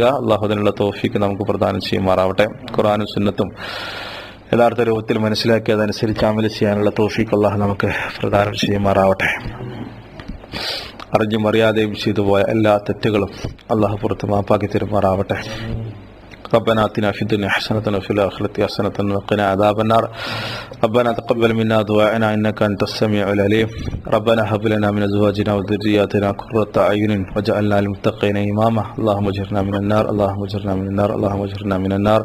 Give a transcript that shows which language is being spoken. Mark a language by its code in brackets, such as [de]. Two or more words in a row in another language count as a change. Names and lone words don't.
[ml] അല്ലാഹു അതിനുള്ള തൗഫീഖ് നമുക്ക് പ്രദാനം ചെയ്യുമാറാവട്ടെ. ഖുർആനും സുന്നത്തും യഥാർത്ഥ രൂപത്തിൽ മനസ്സിലാക്കി അതനുസരിച്ച് അമൽ ചെയ്യാനുള്ള തൗഫീഖ് അല്ലാഹു നമുക്ക് പ്രദാനം ചെയ്യുമാറാവട്ടെ. അറിഞ്ഞും അറിയാതെയും ചെയ്തു പോയ എല്ലാ തെറ്റുകളും അല്ലാഹു പുറത്ത് മാപ്പാക്കി തരുമാറാവട്ടെ. [ar] ربنا آتنا في الدنيا حسنة وفي الآخرة حسنة وقنا عذاب النار. ربنا تقبل منا دعاءنا إنك أنت السميع العليم. ربنا هب لنا من أزواجنا وذرياتنا قرة أعين واجعلنا للمتقين إماما. اللهم اجرنا من النار، اللهم اجرنا من النار، اللهم اجرنا من النار.